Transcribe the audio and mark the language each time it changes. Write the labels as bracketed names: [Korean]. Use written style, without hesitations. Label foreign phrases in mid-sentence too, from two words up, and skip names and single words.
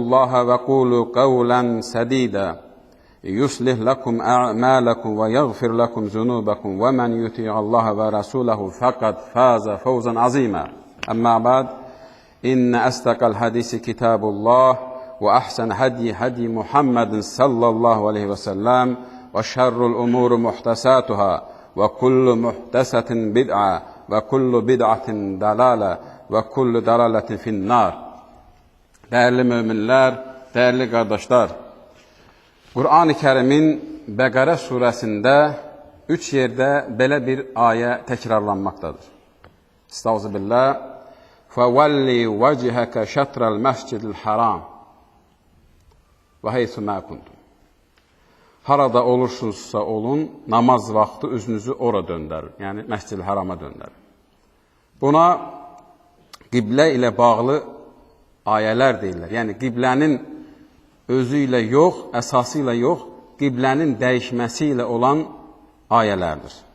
[Arabic] الله وقولوا قولا سديدا يصلح لكم أعمالكم ويغفر لكم ذنوبكم ومن يطيع الله ورسوله فقد فاز فوزا عظيما أما بعد إن أصدق الحديث كتاب الله وأحسن هدي محمد صلى الله عليه وسلم وشر الأمور محدثاتها وكل محدثة بدعة وكل بدعة ضلالة وكل ضلالة في النار. [Turkish] Değerli müminler, değerli kardeşler, [Azerbaijani] Qur'an-ı Kərimin Bəqərə surəsində 3 yerdə belə bir ayə təkrarlanmaqdadır. Estağfirullah. [Arabic] فَوَلِّ وَجْهَكَ شَطْرَ الْمَسْجِدِ الْحَرَامِ وَحَيْثُ مَا كُنْتُمْ. [Azerbaijani] Harada olursunuzsa olun, namaz vaxtı üzünüzü ora döndərin. Yəni, Məscid-i Harama döndərin. Buna qiblə ilə bağlı ayələr deyirlər. Yəni, qiblənin özü ilə yox, əsası ilə yox, qiblənin dəyişməsi ilə olan ayələrdir.